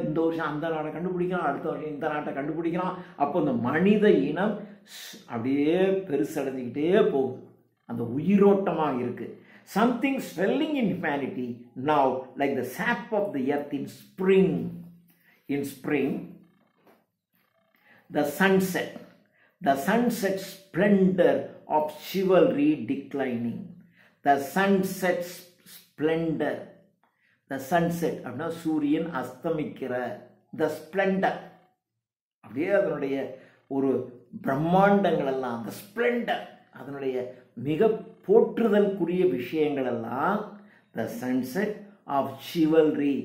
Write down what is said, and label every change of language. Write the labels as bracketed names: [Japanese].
[Tamil] இந்த வருஷம் அந்த நாடை கண்டுபிடிக்கிறான், அடுத்த வருஷம் இந்த நாட்டை கண்டுபிடிக்கிறான். அப்போ இந்த மனித இனம் அப்படியே பெருசடைஞ்சிக்கிட்டே போகுது, அந்த உயிரோட்டமாக இருக்குது. [English] Something swelling in humanity now like the sap of the earth in spring. In spring the sunset. The sunset splendor of chivalry declining. The sunset splendor. The sunset [Tamil] அப்படின்னா சூரியன் அஸ்தமிக்கிற. [English] The splendor [Tamil] அப்படியே அதனுடைய ஒரு பிரம்மாண்டங்கள் எல்லாம், [English] the splendor [Tamil] அதனுடைய மிக போற்றுதலுக்குரிய விஷயங்கள் எல்லாம் [English] The sunset of chivalry.